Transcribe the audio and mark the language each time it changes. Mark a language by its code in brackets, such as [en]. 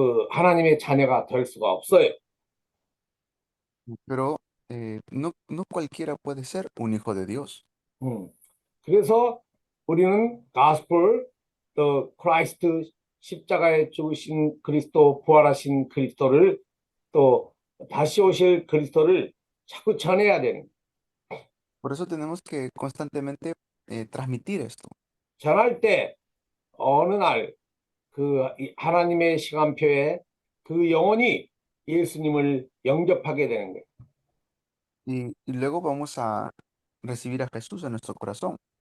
[ko] 하나님의 자녀가 될 수가 없어요. [es] Pero no cualquiera puede ser un hijo de Dios. [ko] 그래서 우리는 가스펠, 또 크라이스트 십자가에 죽으신 그리스도, 부활하신 그리스도를 또 다시 오실 그리스도를 자꾸 전해야 되는 거예요. [es] Por eso tenemos que constantemente transmitir esto. [ko] 전할 때 어느 날 하나님의 시간표에 그 영혼이 예수님을 영접하게 되는 거예요. [es] Y luego vamos a recibir a Jesús en nuestro corazón.